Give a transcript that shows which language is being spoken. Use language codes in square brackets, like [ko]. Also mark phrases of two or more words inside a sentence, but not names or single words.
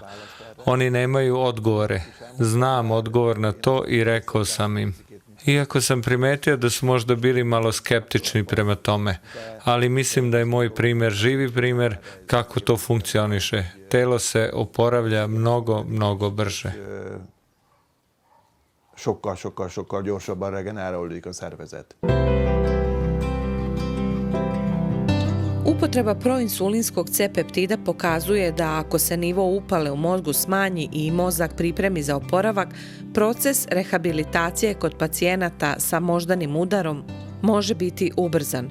[sr] Oni nemaju odgovore. Znam odgovor na to i rekao sam im. Iako sam primetio da su možda bili malo skeptični prema tome, ali mislim da je moj primer živi primer kako to funkcioniše. Telo se oporavlja mnogo brže. [hu] Sokkal gyorsabban regenerálódik a szervezet. [sr] Upotreba proinsulinskog C-peptida pokazuje da ako se nivo upale u mozgu smanji i mozak pripremi za oporavak, proces rehabilitacije kod pacijenata sa moždanim udarom može biti ubrzan.